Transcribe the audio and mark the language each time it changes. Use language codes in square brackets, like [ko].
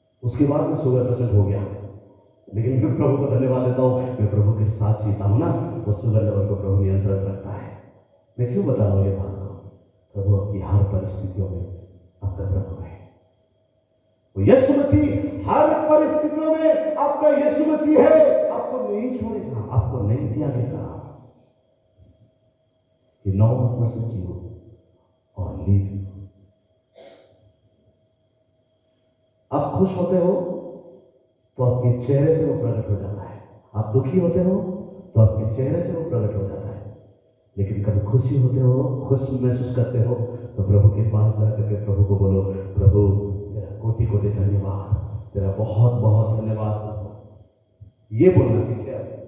[hi] उसके बाद में शुगर पेशेंट हो गया, लेकिन मैं प्रभु को धन्यवाद देता हूँ, मैं प्रभु के साथ जीता हूँ ना, वो शुगर लेवल को प्रभु नियंत्रण रखता है। मैं क्यों बता रहा हूँ ये बात को? प्रभु आपकी हर परिस्थितियों में आपका प्रभु है। वो यीशु मसीह हर परिस्थितियों में आपका यीशु मसीह है, आपको नहीं छोड़ेगा, आपको नहीं त्यागेगा। [en] He not will forsake you or leave you. [hi] आप खुश होते हो तो आपके चेहरे से वो प्रकट हो जाता है। आप दुखी होते हो तो आपके चेहरे से वो प्रकट हो जाता है। लेकिन कभी खुशी होते हो, खुश महसूस करते हो, तो प्रभु के पास जाकर के प्रभु को बोलो, प्रभु तेरा कोटि कोटि धन्यवाद, तेरा बहुत बहुत धन्यवाद। ये बोलना सीखे।